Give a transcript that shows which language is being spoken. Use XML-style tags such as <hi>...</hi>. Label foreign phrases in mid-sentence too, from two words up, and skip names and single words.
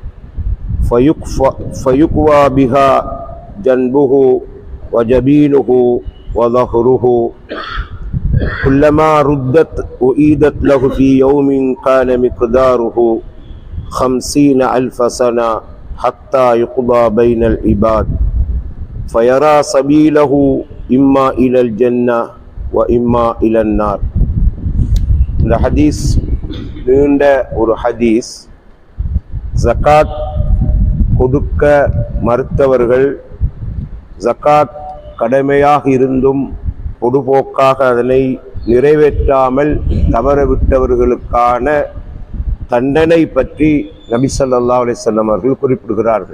<ar>فيكوى بها جنبه وجبينه وظهره كلما ردت أعيدت له في يوم كان مقداره 50,000 سنة حتى يقضى بين العباد فيرى سبيله إما إلى الجنة وإما إلى النار.</ar> <ta>இந்த ஹதீஸ் நீண்ட ஒரு ஹதீஸ். ஜகாத் கொடுக்க மறுத்தவர்கள், ஜகாத் கடமையாக இருந்தும் பொதுபோக்காக அதனை நிறைவேற்றாமல் தவறவிட்டவர்களுக்கான தண்டனை பற்றி நபி</ta> <ar>صلى الله عليه وسلم</ar> <ta>அவர்கள் குறிப்பிடுகிறார்கள்.</ta>